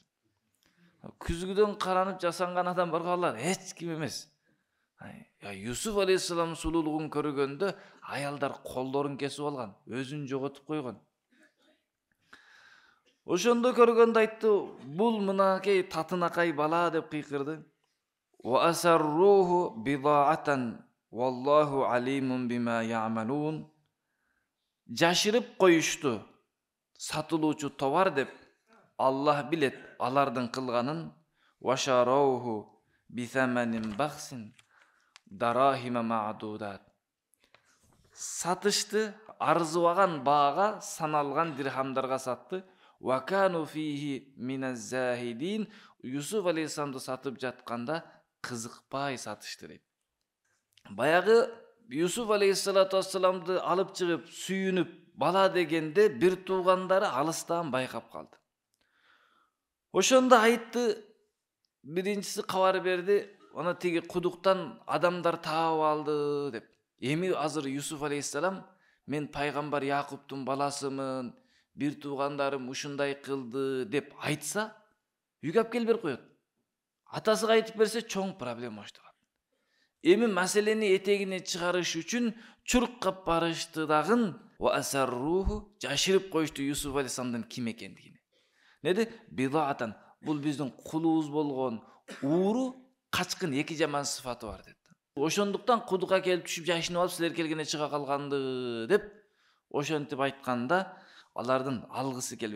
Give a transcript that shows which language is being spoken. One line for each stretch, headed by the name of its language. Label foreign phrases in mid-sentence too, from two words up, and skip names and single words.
Kyrgyz: Күзгүдөн каранып жасанган адам бар го, алар эч ким эмес. Юсуф алейхиссалам сулуулугун көргөндө аялдар колдорун кесип алган, өзүн жоготуп койгон. Ошондо көргөндө айтты: "Бул мынакей татынакай бала" деп кыйкырды.
Arabic: وأسروه بضاعة والله عليم بما يعملون.
Kyrgyz: Жашырып коюшту, сатылуучу товар деп. Аллах билет алардын кылганын.
Arabic: وشروه بثمن بخس دراهم معدودة.
Kyrgyz: Сатышты арзыбаган баага, саналган дирхамдарга сатты.
Arabic: وكانوا فيه من الزاهدين.
Kyrgyz: Юсуф алейхиссаламды сатып жатканда кызыкпай сатышты дейт. Баягы Юсуф
Arabic: عليه الصلاة والسلام
Kyrgyz: алып чыгып сүйүнүп бала дегенде бир туугандары алыстан байкап калды. Ошондо айтты, биринчиси кабар берди, ана тиги кудуктан адамдар таап алды деп. Эми азыр Юсуф алейхиссалам: "Мен пайгамбар Якуптун баласымын, бир туугандарым ушундай кылды" деп айтса, үйгө алып келип берип коет. Атасыга айтып берсе чоң проблема башталат. Эми маселени этегине чыгарыш үчүн чуркап барышты дагы.
Arabic: وأسروه,
Kyrgyz: жашырып коюшту Юсуф алейхиссаламдын ким экендигин. Неде? Бидатан, бул биздин кулубуз болгон ууру, качкын эки жаман сыфаты бар деп. Ошондуктан кудукка келип түшүп жашынып алып силер келгенде чыга калганды деп ошентип айтканда алардын алгысы келбейт.